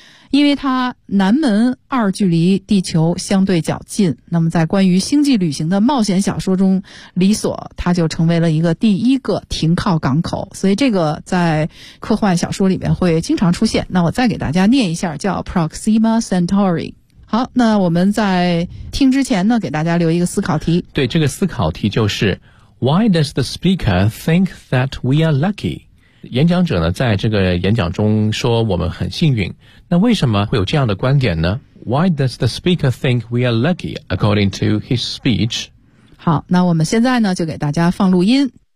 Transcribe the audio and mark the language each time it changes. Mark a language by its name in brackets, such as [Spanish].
[Chinese] 因为它南门二距离地球相对较近，那么在关于星际旅行的冒险小说中，理所它就成为了一个第一个停靠港口，所以这个在科幻小说里面会经常出现。那我再给大家念一下，叫 Proxima Centauri。好，那我们在听之前呢，给大家留一个思考题。对，这个思考题就是 [English] Why does the speaker think that we are lucky? [Chinese] 演讲者呢在这个演讲中说我们很幸运，那为什么会有这样的观点呢？ [English] Why does the speaker think we are lucky according to his speech? [Chinese] 好，那我们现在呢就给大家放录音。